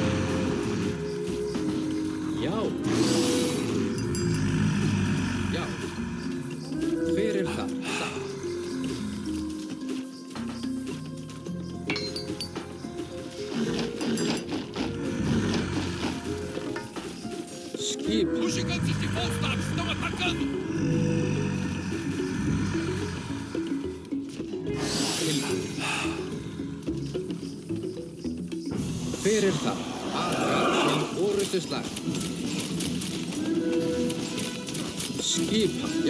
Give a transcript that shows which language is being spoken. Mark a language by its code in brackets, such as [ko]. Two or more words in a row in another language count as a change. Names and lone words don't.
[is] Já. Já. Hver er það? Satt. Skip. [pt] Os gigantes de Volstad estão atacando! [is] Tilbúið. Hver er það? Aðra til orustuslag. Skipa, já.